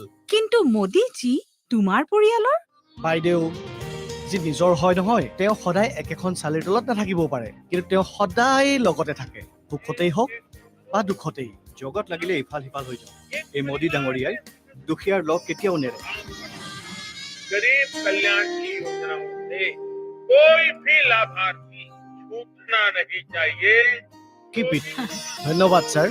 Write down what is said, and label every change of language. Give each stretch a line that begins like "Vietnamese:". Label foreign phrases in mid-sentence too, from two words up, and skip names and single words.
Assamese: কিন্তু মোদিজি তোমাৰ পৰিয়ালৰ বাইদেউ যি নিজৰ হয় নহয় তেওঁ সদায় একেখন চালিৰ তলত নাথাকিব পাৰে কিন্তু তেওঁ সদায় লগতে থাকে সুখতেই হওক বা দুখতেই জগত লাগিলে ইফাল সিফাল হৈ যায় এই মোদি ডাঙৰীয়াই দুখীয়াৰ লগ কেতিয়াও নেৰে
Hindi: गरीब कल्याण की योजनाओं से कोई भी लाभार्थी छूटना नहीं चाहिए
English: Keep it.
Assamese: ধন্যবাদ স্যার।